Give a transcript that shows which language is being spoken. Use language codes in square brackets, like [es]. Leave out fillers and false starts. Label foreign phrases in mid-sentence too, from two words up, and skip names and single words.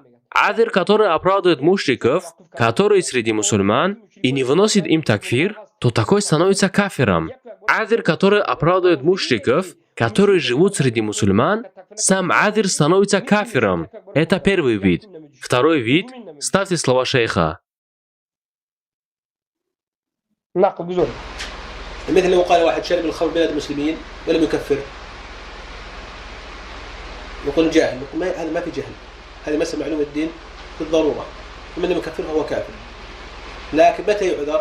[ru] Азир, который оправдывает мушриков, которые среди мусульман, и не выносит им такфир, то такой становится кафиром. Азир, который оправдывает мушриков, которые живут среди мусульман, сам азир становится кафиром. Это первый вид. Второй вид, ставьте слова шейха. [ar] مثل لو قال واحد شرب الخمر بلاد المسلمين ولم يكفر يقول جاهل، نقول هذا ما في جهل، هذه مسألة معلومة الدين بالضرورة، ومن لم يكفر فهو كافر. لكن متى يعذر؟